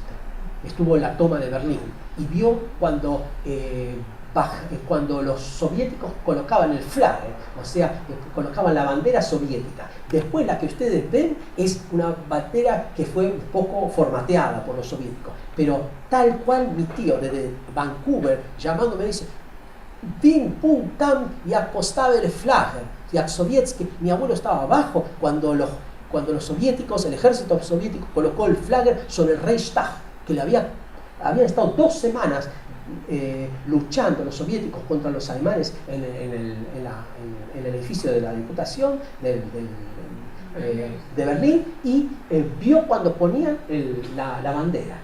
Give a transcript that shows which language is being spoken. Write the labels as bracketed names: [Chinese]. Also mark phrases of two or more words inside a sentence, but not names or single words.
[Spanish] Estuvo en la toma de Berlín y vio cuando los soviéticos colocaban el flagge, o sea, colocaban la bandera soviética. Después la que ustedes ven es una bandera que fue un poco formateada por los soviéticos, pero tal cual mi tío desde Vancouver llamándome dice, Vim, pum, [Polish] tam, jak postawił flagę, jak sowiecki. [Spanish] Mi abuelo estaba abajo cuando los soviéticos, el ejército soviético colocó el flagger sobre el Reichstag, que habían estado 2 semanas luchando los soviéticos contra los alemanes en el edificio de la Diputación de Berlín y vio cuando ponían la bandera.